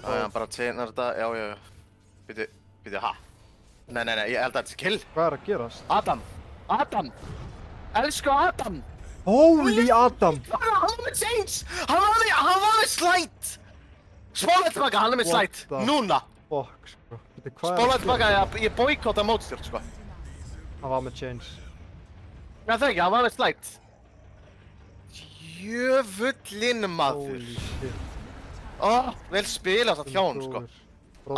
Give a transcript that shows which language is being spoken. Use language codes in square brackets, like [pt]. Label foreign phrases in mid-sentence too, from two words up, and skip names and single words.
[is] Já, hann bara chainar þetta, já. Býtu, ha? Nei, ég held að þetta er skill. Hvað er að gerast? Adam! Elsku Adam! Holy Adam! Hann var með change! Hann var með slætt! Spólaði tilbaka, hann er með [en] What [is] slætt! [en] the [is] Núna! Fuck, sko. Bíddu, hvað er Spólaði að tilbaka, gera? ég boykóta mótstjórn, sko. Hann var með change. Já, það ekki, hann var með slætt. Jöfullinn maður. [en] Holy shit. [is] Ó, vel spilað það hjá hann, sko. Front-